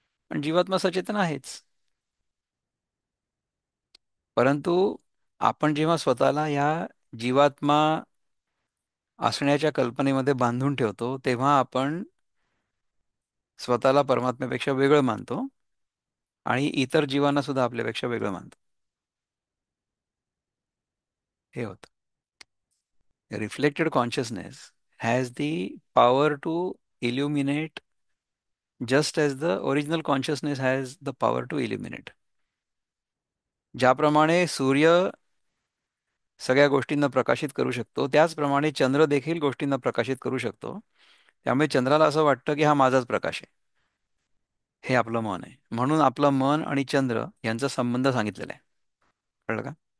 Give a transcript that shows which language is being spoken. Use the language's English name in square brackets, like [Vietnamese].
[Marathi] पण जीवात्मा सचेतन आहेच, परंतु आपण जेव्हा स्वतःला या जीवात्मा असण्याच्या कल्पनेमध्ये बांधून ठेवतो तेव्हा आपण स्वतःला परमात्म्यापेक्षा वेगळं मानतो आणि इतर जीवांना सुद्धा आपल्यापेक्षा वेगळं मानतो. हे होतं. [English] Reflected consciousness has the power to illuminate just as the original consciousness has the power to illuminate. [Marathi] ज्याप्रमाणे सूर्य सगळ्या गोष्टींना प्रकाशित करू शकतो, त्याचप्रमाणे चंद्र देखील गोष्टींना प्रकाशित करू शकतो. त्यामुळे चंद्राला असं वाटतं की हा माझाच प्रकाश आहे. हे आपलं मन आहे, म्हणून आपलं मन आणि चंद्र यांचा संबंध सांगितलेला आहे. कळलं का?